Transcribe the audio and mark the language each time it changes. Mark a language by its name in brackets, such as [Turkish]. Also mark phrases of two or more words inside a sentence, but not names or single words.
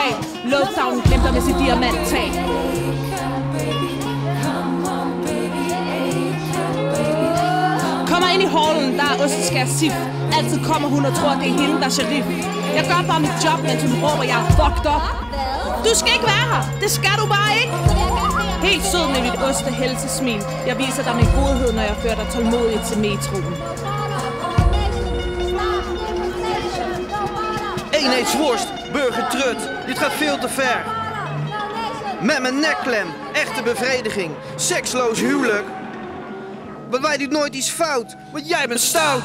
[Danish] Lodstavnen glemte med sit diamanttag. Kommer ind i hallen, der er Osteskærer Sif. Altid kommer hun og tror, det er hende, der er sheriff. Jeg gør bare mit job, mens hun råber, jeg er [English] fucked up. [Danish] Du skal ikke være her. Det skal du bare ikke. Helt sød med mit ostehelsesmil. Jeg viser dig min godhed, når jeg fører dig tålmodigt til metroen. [Dutch] Eenheidsworst, burgertrut, dit gaat veel te ver. Met mijn nekklem, echte bevrediging, seksloos huwelijk. Want wij doen nooit iets fout, want jij bent stout.